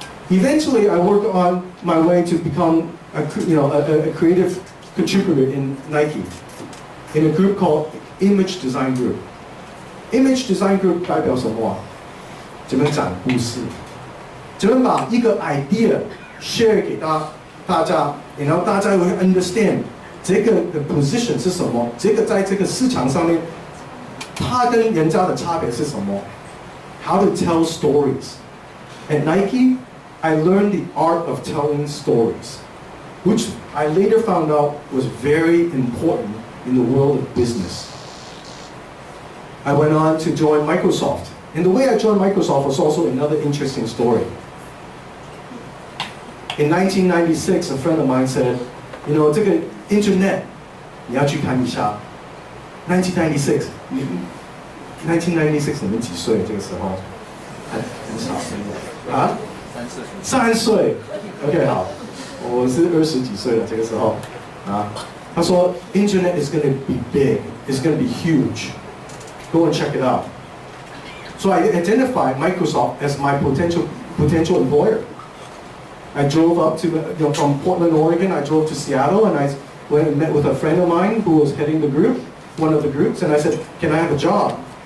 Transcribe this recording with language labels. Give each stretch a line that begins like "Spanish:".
English: Eventually, I worked on my way to become a creative contributor in Nike, in a group called Image Design Group.
Chinese: Image Design Group 代表什么啊？怎么讲故事？怎么把一个 idea share 给大家，然后大家会 understand 这个的 position 是什么？这个在这个市场上面，它跟人家的差别是什么 ？
English: How to tell stories. At Nike, I learned the art of telling stories, which I later found out was very important in the world of business. I went on to join Microsoft. And the way I joined Microsoft was also another interesting story. In 1996, a friend of mine said, you know,
Chinese: 这个
English: internet,
Chinese: 你要去看一下。 1996, 1996你们几岁？这个时候？很少。啊？3岁。 OK， 好，我是20几岁了，这个时候。啊，他说
English: Internet is going to be big, it's going to be huge. Go and check it out. So I identified Microsoft as my potential employer. I drove up to, from Portland, Oregon, I drove to Seattle, and I went and met with a friend of mine who was heading the group, one of the groups, and I said, can I have a job?